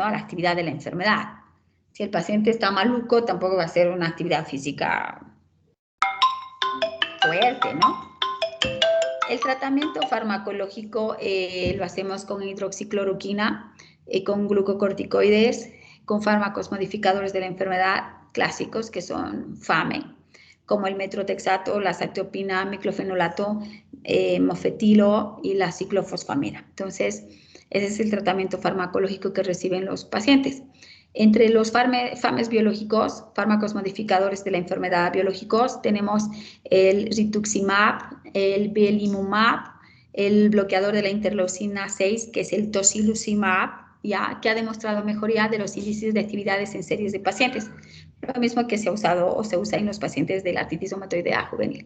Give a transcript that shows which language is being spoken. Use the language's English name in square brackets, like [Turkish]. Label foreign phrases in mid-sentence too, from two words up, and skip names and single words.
[Spanish] A la actividad de la enfermedad. Si el paciente está maluco, tampoco va a hacer una actividad física fuerte, ¿no? El tratamiento farmacológico lo hacemos con hidroxicloroquina, con glucocorticoides, con fármacos modificadores de la enfermedad clásicos, que son FAME, como el metrotexato, la azathioprina, miclofenolato, mofetilo y la ciclofosfamida. Entonces, ese es el tratamiento farmacológico que reciben los pacientes. Entre los FAMES biológicos, fármacos modificadores de la enfermedad biológicos, tenemos el rituximab, el belimumab, el bloqueador de la interleucina 6, que es el tocilizumab, ya que ha demostrado mejoría de los índices de actividades en series de pacientes, lo mismo que se ha usado o se usa en los pacientes de la artritis reumatoidea juvenil.